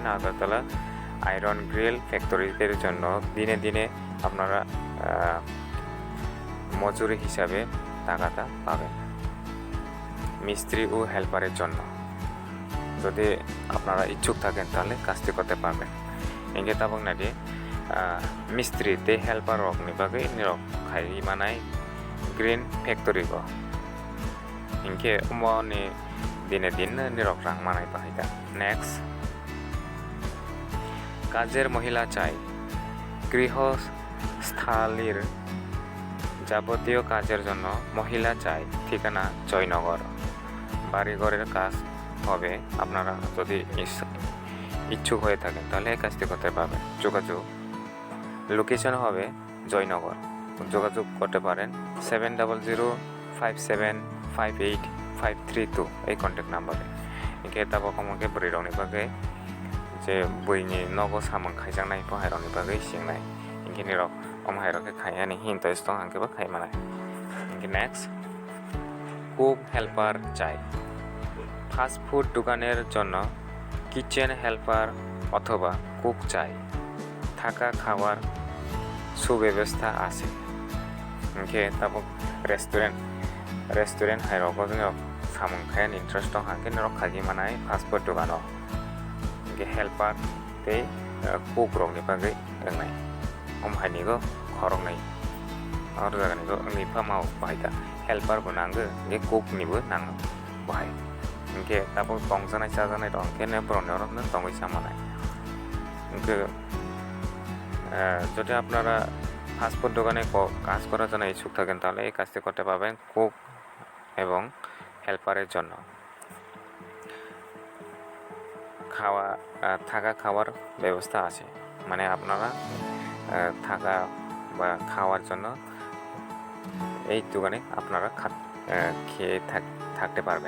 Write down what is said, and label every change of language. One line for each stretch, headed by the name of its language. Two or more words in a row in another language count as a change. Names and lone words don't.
Bangla: আগরতলা আয়রন গ্রিল ফ্যাক্টরিদের জন্য দিনে দিনে আপনারা মজুরি হিসাবে টাকাটা পাবেন মিস্ত্রি ও হেল্পারের জন্য। যদি আপনারা ইচ্ছুক থাকেন তাহলে কাজটি করতে পারবেন।
Kok Borok: হিnkhe tabok nadi mistri te helper rokni bagwi nirok khai manai green factory go hinkhe umo ni dine din nirok rang manai bahaida।
Bangla: next কাজের মহিলা চাই। গৃহস্থালির যাবতীয় কাজের জন্য মহিলা চাই। ঠিকানা জয়নগর। বাড়িঘরের কাজ হবে। আপনারা যদি ইচ্ছুক হয়ে থাকেন তাহলে এই কাজটি করতে পারবেন। যোগাযোগ লোকেশন হবে জয়নগর। যোগাযোগ করতে পারেন 7005758532 এই কন্ট্যাক্ট নাম্বারে।
Kok Borok: हिnkhe tabok amake bwrwirokni bagwi je buini nogo samung khaijaknai bahairokni bagwi singnai hinkhe nirok hairokhe khaiyani hintoi stong hankhe bo khaimanai।
Bangla: hinkhe next কুক হেল্পার চাই। ফাস্ট ফুড দোকানের জন্য কিচেন হেল্পার অথবা কুক চাই। থাকা খাওয়ার সুব্যবস্থা আছে।
Kok Borok: हिnkhe tabok রেস্টুরেন্ট hairokgo nirok samung khaiani interest dong hankhe nirok khaiwi manai
English: fast food
Kok Borok: dogano hinkhe helper tei cook rokni bagwi wngnai haini go khoroknai ar jagani go wngwi phamao bahaida helper bo nango hinkhe cook ni bo nango bahai hinkhe tabok tongjanai chajanai rok hinkhe borokni orok tongwi samanai।
Bangla: hinkhe যদি আপনারা ফাস্টফুড দোকানে কাজ করার জন্য ইচ্ছুক থাকেন তাহলে এই কাজটি করতে পারবেন কুক এবং হেল্পারের জন্য। থাকা খাওয়ার ব্যবস্থা আছে, মানে আপনারা থাকা বা খাওয়ার জন্য এই দোকানে আপনারা খেয়ে থাকতে পারবেন।